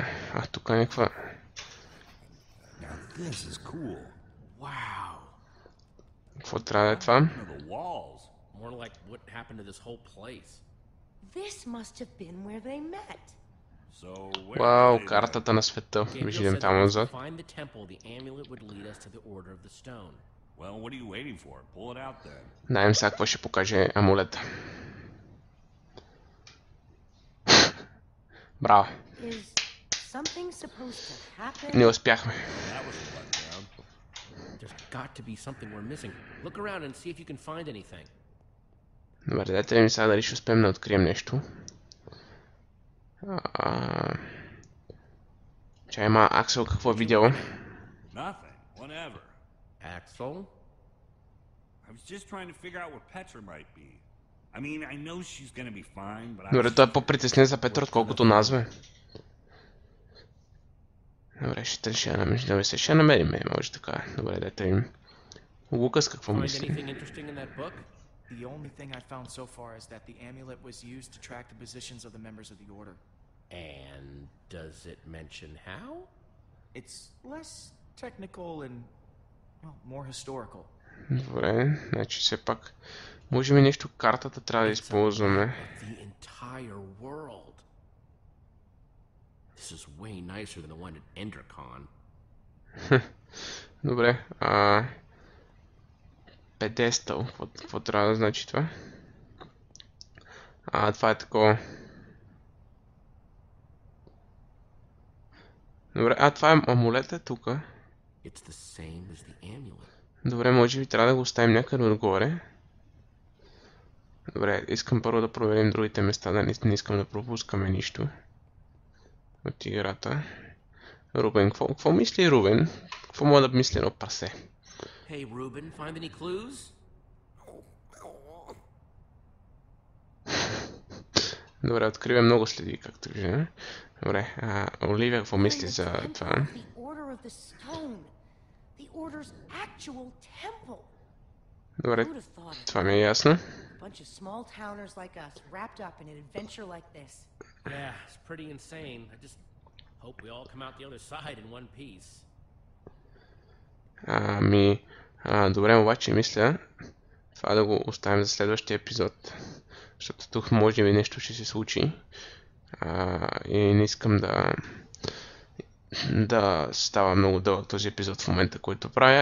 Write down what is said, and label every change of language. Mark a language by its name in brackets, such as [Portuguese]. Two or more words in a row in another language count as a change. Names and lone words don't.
[Bulgarian] Тук е някаква... [English] This is cool. Wow. [Bulgarian] Какво трябва да е това? [English] Look at the walls. More like what happened to this whole place. This must have been where they met. So where [Bulgarian] Вау, [English] are they [Bulgarian] картата на света. [English] Gabriel [Bulgarian] Виждам [English] said [Bulgarian] там [English] that if we [Bulgarian] отзад. [English] find the temple, the amulet would lead us to the Order of the Stone. then? Well, what are you waiting for? Pull it out then. [Bulgarian] Знаем сега какво ще покаже амулета. Браво. [English] Is something supposed to happen? [Bulgarian] Не успяхме. [English] That was a letdown. There's got to be something we're missing. Look around and see if you can find anything. [Bulgarian] Добре, дайте да ми сега дали ще успеем да открием нещо. Чай, има Аксел какво е видял? [English] Nothing. Whatever. Axel? I was just trying to figure out where Petra might be. I mean, I know she's gonna be fine, but [Bulgarian] Добре, той е по-притеснен за Петър, отколкото нас, бе. Добре, ще намерим, може така. Добре, дайте им. Лукас какво [English] Find [Bulgarian] мисли? [English] anything interesting in that book? The only thing I found so far is that the amulet was used to track the positions of the members of the Order. And does it mention how? It's less technical and, well, more historical. [Bulgarian] Добре, значи все пак. Може би нещо картата трябва да използваме. [English] The entire world. This is way nicer than the one at Endercon. [Bulgarian] Добре, педестъл, какво трябва да значи това? Това е такова. Добре, това е амулета тук. [English] It's the same as the amulet. [Bulgarian] Добре, може би трябва да го оставим някъде отгоре. Добре, искам първо да проверим другите места, да не искам да пропускаме нищо от играта. Рубен, какво мисли Рубен? Какво мога да мисли едно прасе? [English] Hey, Ruben, find any clues? [Bulgarian] Добре, откривам много следи, както виждаме. Добре, Оливия какво мисли за това? [English] The Order of the Stone. The Order's actual temple. [Bulgarian] Добре, [English] Who'd have thought it? [Bulgarian] това ми е ясно. [English] A bunch of small towners like us wrapped up in an adventure like this. Yeah, it's pretty insane. I just hope we all come out the other side in one piece. [Bulgarian] Добре, обаче мисля това да го оставим за следващия епизод. Защото тук може би нещо ще се случи. И не искам да става много дълъг този епизод в момента, който правя.